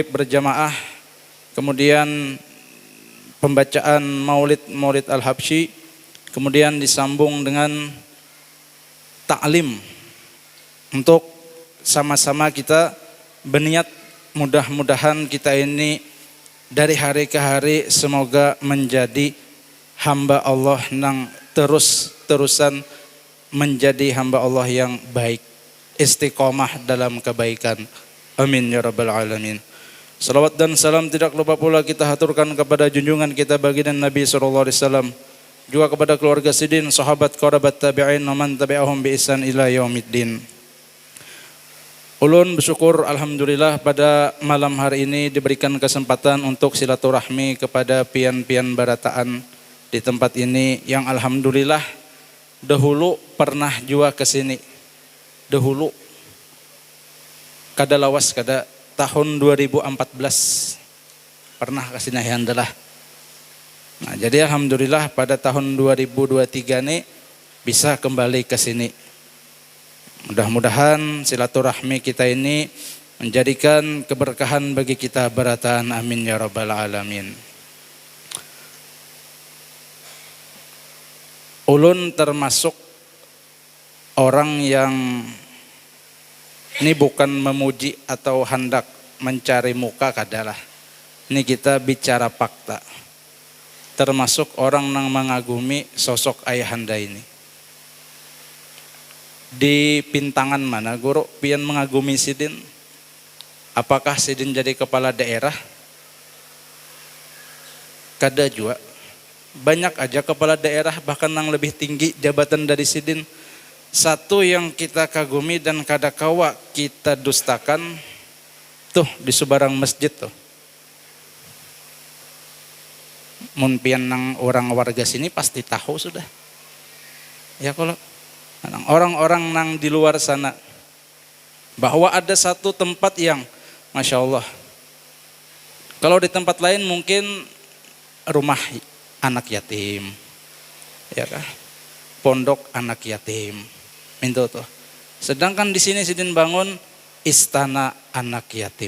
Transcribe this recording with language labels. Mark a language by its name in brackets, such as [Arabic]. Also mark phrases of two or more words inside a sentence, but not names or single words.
[Indonesian] berjamaah, kemudian pembacaan maulid al-habsyi, kemudian disambung dengan ta'lim untuk sama-sama kita berniat mudah-mudahan kita ini dari hari ke hari semoga menjadi hamba Allah yang terus-terusan menjadi hamba Allah yang baik, istiqomah dalam kebaikan. Amin [Arabic] يا رب العالمين. [Indonesian] Salawat dan salam tidak lupa pula kita haturkan kepada junjungan kita baginda Nabi SAW, juga kepada keluarga sidin, sahabat, kerabat, tabi'in, [Arabic] من تبعهم بإحسان إلى يوم الدين. [Indonesian] Ulun bersyukur alhamdulillah pada malam hari ini diberikan kesempatan untuk silaturahmi kepada pian-pian barataan di tempat ini yang alhamdulillah dahulu pernah juga ke sini. [Banjar] Dahulu kada lawas kada tahun 2014 pernah ke sini alhamdulillah. [Indonesian] Nah, jadi alhamdulillah pada tahun 2023 ini bisa kembali ke sini. Mudah-mudahan silaturahmi kita ini menjadikan keberkahan bagi kita barataan. [Arabic] آمين يا رب العالمين. [Banjar] Ulun termasuk orang yang ini bukan memuji atau hendak mencari muka kadalah. [Indonesian] Ini kita bicara fakta. Termasuk orang yang mengagumi sosok ayahanda ini. [Banjar] Di pintangan mana guru pian mengagumi sidin? Apakah sidin jadi kepala daerah? Kada juga. [Indonesian] Banyak aja kepala daerah bahkan yang lebih tinggi jabatan dari sidin. [Banjar] Satu yang kita kagumi dan kada kawa kita dustakan tuh di sebarang masjid tuh. Mun pian nang orang warga sini pasti tahu sudah. [Indonesian] Ya kalau orang-orang nang di luar sana bahwa ada satu tempat yang Masya Allah. Kalau di tempat lain mungkin rumah anak yatim, ya kah? Pondok anak yatim, minta tuh. Sedangkan di sini sidin bangun istana anak yatim.